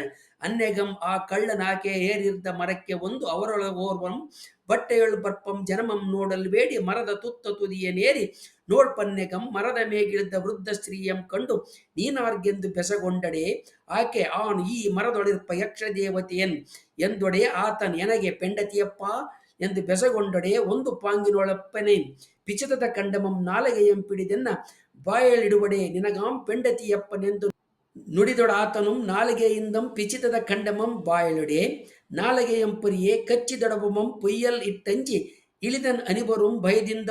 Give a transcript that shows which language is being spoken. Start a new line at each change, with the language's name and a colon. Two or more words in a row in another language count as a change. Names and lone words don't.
Kannada: ಅನ್ನೆಗಂ ಆ ಕಳ್ಳನಾಕೆ ಏರಿರ್ದ ಮರಕ್ಕೆ ಒಂದು ಅವರೊಳಗೋರ್ವಂ ಬಟ್ಟೆಯೊಳ್ ಬರ್ಪಂ ಜನಮಂ ನೋಡಲ್ ಬೇಡಿ ಮರದ ತುತ್ತ ತುದಿಯ ನೇರಿ ನೋಡ್ಪನ್ನೆಗಂ ಮರದ ಮೇಗಿಳಿದ ವೃದ್ಧ ಸ್ತ್ರೀಯಂ ಕಂಡು ನೀನಾರ್ಗೆಂದು ಬೆಸಗೊಂಡಡೆ ಆಕೆ ಆನ್ ಈ ಮರದೊಳಿರ್ಪ ಯಕ್ಷ ದೇವತೆಯನ್ ಎಂದೊಡೆ ಆತನ್ ಎನಗೆ ಪೆಂಡತಿಯಪ್ಪ ಎಂದು ಬೆಸಗೊಂಡೊಡೆ ಒಂದು ಪಾಂಗಿನೊಳಪ್ಪನೆ ಪಿಚತದ ಕಂಡಮಂ ನಾಲಗೆಯಂ ಪಿಡಿದೆನ್ನ ಬಾಯಳಿಡುವಡೆ ನಿನಗಾಂ ಪೆಂಡತಿಯಪ್ಪನೆಂದು ನುಡಿದೊಡಾತನು ನಾಲಿಗೆಯಿಂದಂ ಪಿಚಿತದ ಕಂಡಮಂ ಬಾಯಳುಡೆ ನಾಲಿಗೆಯಂ ಪುರಿಯೇ ಕಚ್ಚಿದೊಡಬಮಂ ಪೊಯ್ಯಲ್ ಇಟ್ಟಂಜಿ ಇಳಿದನ್ ಅನಿಬರುಂ ಭಯದಿಂದ